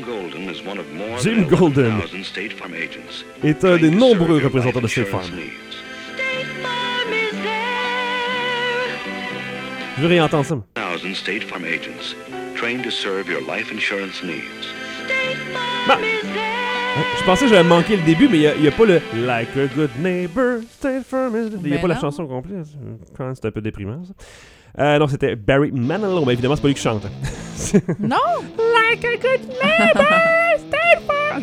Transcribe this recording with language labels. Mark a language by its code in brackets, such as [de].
[fr] Golden est un des nombreux représentants de State Farm. Je veux rien entendre ça. [en] 1000 State Farm agents trained to serve your life insurance needs. [fr] Je pensais que j'avais manqué le début, mais il n'y a pas le « [en] Like a good neighbor, State Farm is... [fr] » Il n'y a pas la chanson complète. C'est un peu déprimant, ça. Non, c'était Barry Manilow, mais évidemment, c'est pas lui qui chante. Non! [en] « Like a good neighbor, State Farm!